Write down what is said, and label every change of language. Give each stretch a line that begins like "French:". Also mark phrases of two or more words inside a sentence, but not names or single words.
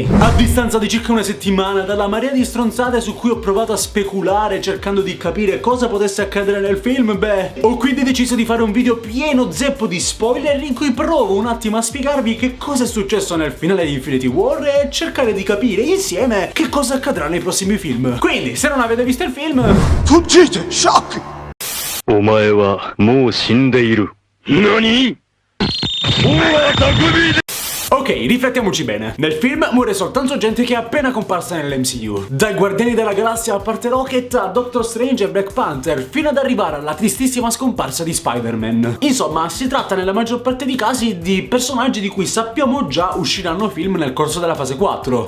Italian: A distanza di circa una settimana dalla marea di stronzate su cui ho provato a speculare cercando di capire cosa potesse accadere nel film, ho quindi deciso di fare un video pieno zeppo di spoiler in cui provo un attimo a spiegarvi che cosa è successo nel finale di Infinity War e cercare di capire insieme che cosa accadrà nei prossimi film. Quindi, se non avete visto il film... fuggite, sciocchi!
Japanese: お前はもう死んでいる。何？もう匠で
Italian: Ok, riflettiamoci bene. Nel film muore soltanto gente che è appena comparsa nell'MCU. Dai Guardiani della Galassia a parte Rocket a Doctor Strange e Black Panther, fino ad arrivare alla tristissima scomparsa di Spider-Man. Insomma, si tratta nella maggior parte dei casi di personaggi di cui sappiamo già usciranno film nel corso della fase 4.